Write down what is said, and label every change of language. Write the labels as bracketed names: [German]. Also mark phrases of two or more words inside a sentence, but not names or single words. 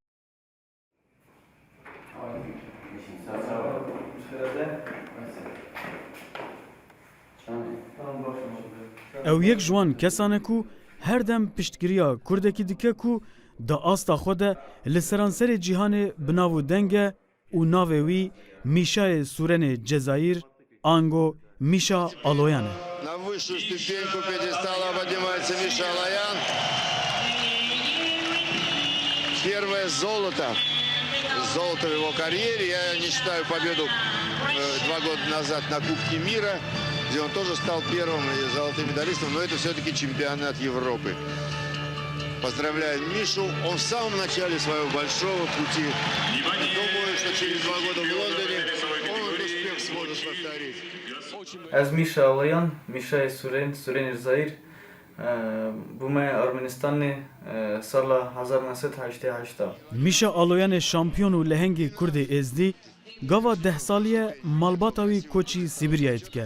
[Kurdish] Ew yek ji wan kesan e ku her dem piştgiriya Kurdekî dike ku di asta xwe de li seranserê cîhanê bi nav û deng e û navê wî Mîşayê Sûrenê Cezayîr ango Миша Алоян. [Russian] На высшую ступеньку пьедестала поднимается Миша Алоян. Первое золото. Золото в его карьере. Я не считаю победу 2 года назад на Кубке мира, где он тоже стал первым золотым медалистом, но это все-таки чемпионат Европы. Поздравляю Мишу. Он в самом начале своего большого пути. Думаю, что через 2 года в Лондоне он этот успех сможет повторить. [Kurdish] Ez Mişa Alayan, Mişa Sûrenê Cezayîr bûme Ermenistanê sala 1988. Mişa Aloyanê şampiyon û lehengê Kurdê êzdî gava 10 saliye malbata wî koçî Sibîryayê dike.